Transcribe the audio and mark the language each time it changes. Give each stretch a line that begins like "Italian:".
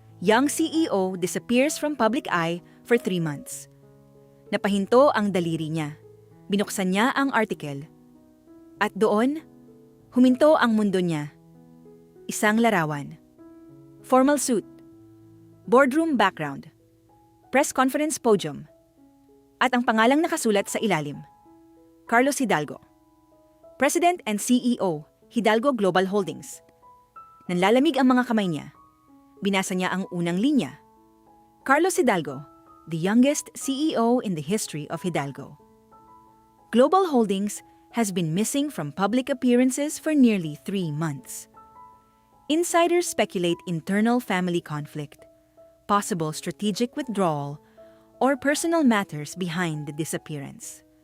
English: Young CEO disappears from public eye for 3 months.
Filipino: Napahinto ang daliri niya. Binuksan niya ang article. At doon, huminto ang mundo niya. Isang larawan.
English: Formal suit. Boardroom background. Press conference podium.
Filipino: At ang pangalang nakasulat sa ilalim. Carlos Hidalgo.
English: President and CEO, Hidalgo Global Holdings.
Filipino: Nanlalamig ang mga kamay niya. Binasa niya ang unang linya.
English: Carlos Hidalgo, the youngest CEO in the history of Hidalgo. Global Holdings has been missing from public appearances for nearly 3 months. Insiders speculate internal family conflict, possible strategic withdrawal, or personal matters behind the disappearance.